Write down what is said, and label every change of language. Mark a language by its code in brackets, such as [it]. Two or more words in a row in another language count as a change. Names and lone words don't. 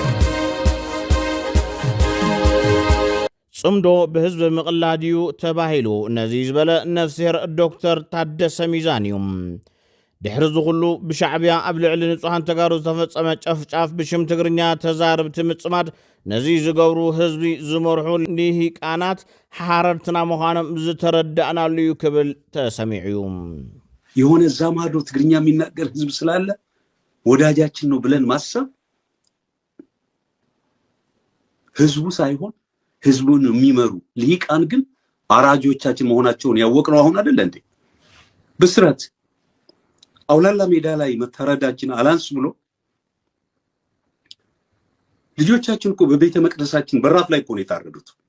[ti] ጽምዶ ብህዝቢ ምቕላድ እዩ ተባሂሉ ነዚ ዝበለ ነፍሲር ዶክተር ታደሰ ሚዛን እዩ ድሕሪ ዝኹሉ ብሻዕብያ ኣብ ልዕሊ ንጹሓን ተጋሩ ዝተፈጸመ ጨፍጫፍ ብሽም ትግርኛ ተዛርብቲ ምጽማድ ነዚ ዝገብሩ ህዝቢ ዝመርሑ ልሂቃናት ሓረርትና ምዃኖም ዝተረዳእናሉ እዩ ክብል ተሰሚዑ እዩ [am] የሆነ እዛ ማዶ ትግርኛ የሚናገር ህዝብ ስላለ ወዳጃችን ነው ብለን ማሰብ ህዝቡ ሳይሆን ህዝቡን የሚመሩ ልሂቃን ግን አራጆቻችን መሆናቸውን ያወቅነው አሁን አይደል እንዴ? ብስራት አውላላ ሜዳ ላይ መታረዳችን አላንስ ብሎ ልጆቻችን እኮ በቤተ መቅደሳችን በራፍ ላይ እኮ ነው የታረዱት።